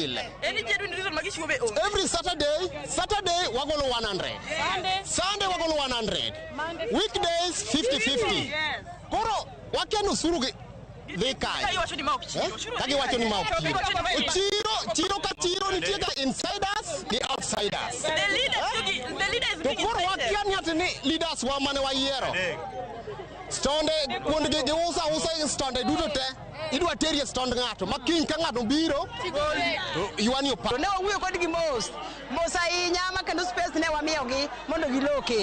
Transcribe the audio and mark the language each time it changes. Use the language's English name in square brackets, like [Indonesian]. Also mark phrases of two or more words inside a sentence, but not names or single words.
[English] every Saturday [Luo (Kenya and Tanzania)] wagolo 100 Sunday wagolo 100 weekdays 50 koro wakia ni osuru gi kagi wacho ni maok chiro ka chiro nitie ga [English] insiders the outsiders the leaders [Luo (Kenya and Tanzania)] to koro wakia ni ati ni leaders wa mane wayiero stonde kuonde gi usa stonde duto te idwa terie stond ng'ato makiny ka ng'ato biro yuani opa ne wawuoyo kodgi mos ahinya ma kendo space ne wamiyogi mondo giloke.